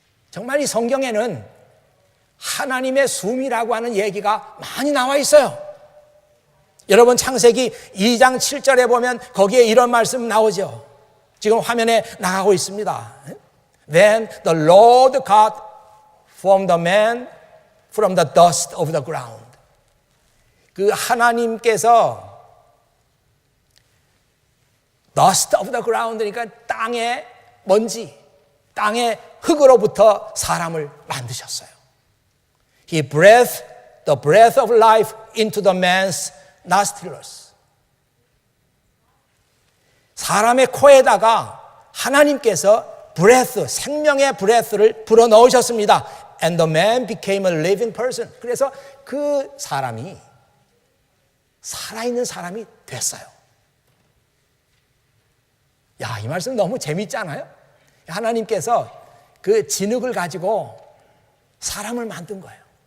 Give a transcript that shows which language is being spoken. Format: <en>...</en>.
<ko>정말 이 성경에는 하나님의 숨이라고 하는 얘기가 많이 나와 있어요. 여러분 창세기 2장 7절에 보면 거기에 이런 말씀 나오죠. 지금 화면에 나가고 있습니다.</ko> <en>Then the Lord God formed the man from the dust of the ground.</en> <ko>그 하나님께서</ko> <en>dust of the ground,</en> <ko>그러니까 땅의 먼지, 땅의 흙으로부터 사람을 만드셨어요.</ko> <en>He breathed the breath of life into the man's nostrils.</en> <ko>사람의 코에다가 하나님께서 breath, 생명의 breath를 불어넣으셨습니다.</ko> <en>And the man became a living person.</en> <ko>그래서 그 사람이 살아있는 사람이 됐어요. 야, 이 말씀 너무 재밌지 않아요? 하나님께서 그 진흙을 가지고 사람을 만든 거예요.</ko>